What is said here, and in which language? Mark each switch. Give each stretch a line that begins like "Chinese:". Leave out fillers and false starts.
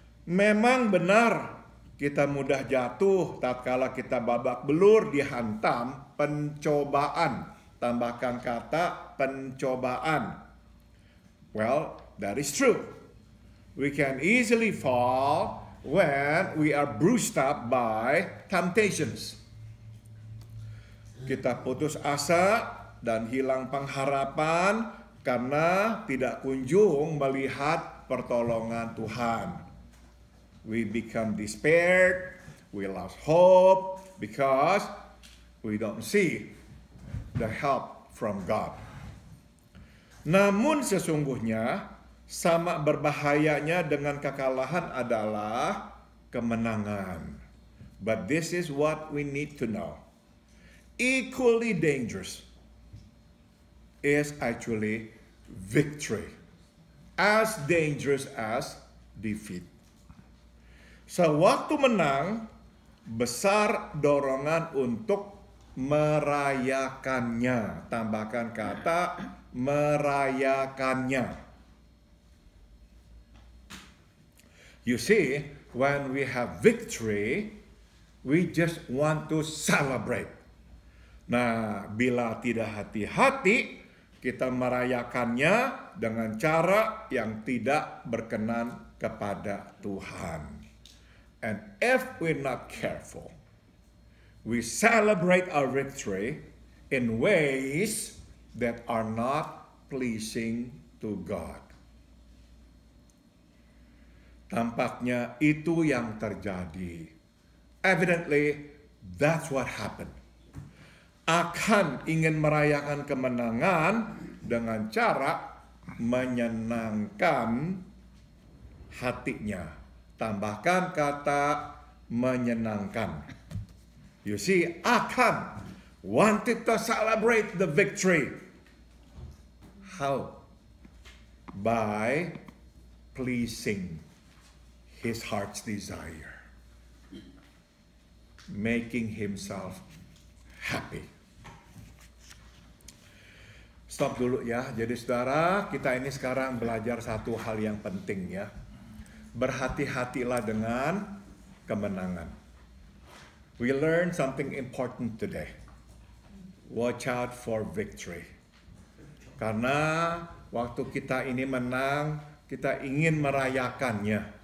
Indonesian: Memang benar kita mudah jatuh tatkala kita babak belur dihantam pencobaan. Tambahkan kata pencobaan.
English: Well, that is true. We can easily fall when we are bruised up by temptations.
Indonesian: Kita putus asa dan hilang pengharapan karena tidak kunjung melihat pertolongan Tuhan.
English: We become despaired, we lost hope because we don't see the help from God.
Indonesian: Namun sesungguhnya sama berbahayanya dengan kekalahan adalah kemenangan.
English: But this is what we need to know. Equally dangerous is actually victory. As dangerous as defeat.
Indonesian: Sewaktu menang, besar dorongan untuk merayakannya. Tambahkan kata merayakannya.
English: You see, when we have victory, we just want to celebrate.
Indonesian: Nah, bila tidak hati-hati, kita merayakannya dengan cara yang tidak berkenan kepada Tuhan.
English: And if we're not careful, we celebrate our victory in ways that are not pleasing to God.
Indonesian: Tampaknya itu yang terjadi.
English: Evidently, that's what happened.
Indonesian: Akan ingin merayakan kemenangan dengan cara menyenangkan hatinya. Tambahkan kata menyenangkan.
English: You see, akan wanted to celebrate the victory. How? By pleasing his heart's desire. making himself happy.
Indonesian: Stop dulu ya. Jadi saudara, kita ini sekarang belajar satu hal yang penting ya. Berhati-hatilah dengan kemenangan.
English: We learn something important today. Watch out for victory.
Indonesian: Karena waktu kita ini menang, kita ingin merayakannya.